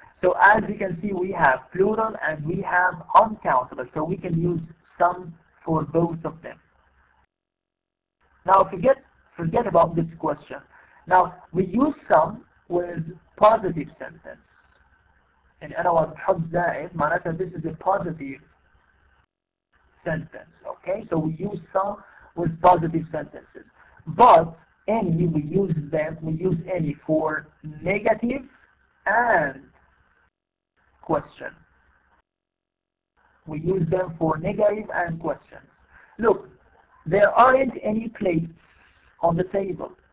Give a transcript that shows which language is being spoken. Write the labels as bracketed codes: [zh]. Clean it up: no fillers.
[en] So as you can see, we have plural and we have uncountable. So we can use some for both of them. Now forget about this question. Now we use some with positive sentence. [ar] يعني أنا وقت بحط زائد معناتها [en] this is a positive sentence. Okay, so we use some with positive sentences, but any we use any for negative and question. We use them for negative and questions. Look, there aren't any plates on the table.